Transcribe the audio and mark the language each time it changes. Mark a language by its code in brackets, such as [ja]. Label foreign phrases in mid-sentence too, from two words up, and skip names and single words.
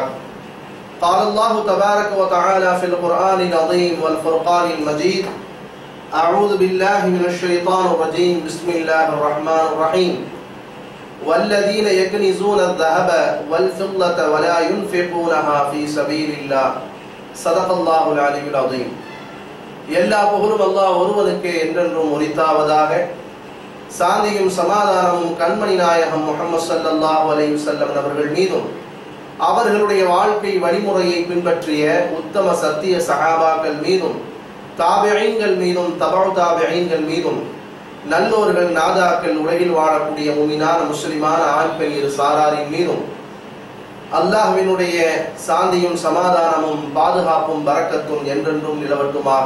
[ar] قال الله تبارك وتعالى في القرآن العظيم والفرقان المجيد: أعوذ بالله من الشيطان الرجيم. بسم الله الرحمن الرحيم. والذين يكنزون الذهب والفضة ولا ينفقونها في سبيل الله صدق الله العلي العظيم. [ta] எல்லா புகழும் அல்லாஹ் ஒருவனுக்கே என்றென்றும் உரித்தாவதாக. சாந்தியும் சமாதானமும் கண்மணி நாயகம் முஹம்மது [ar] صلى الله عليه وسلم [ta] அவர்கள் மீதும் அவர்களுடைய வாழ்க்கை வழிமுறையை பின்பற்றிய உத்தம சத்திய சஹாபாக்கள் மீதும் தாபிஈன்கள் மீதும் தபஉ தாபிஈன்கள் மீதும் நல்லோர்கள் நாதாக்கள் உலகில் வாழக்கூடிய முஃமினான முஸ்லிமான ஆண் பெண் இரு சாராரின் மீதும் அல்லாஹ்வினுடைய சாந்தியும் சமாதானமும் பாதுகாப்பும் பரக்கத்தும் என்றென்றும் நிலவட்டுமாக.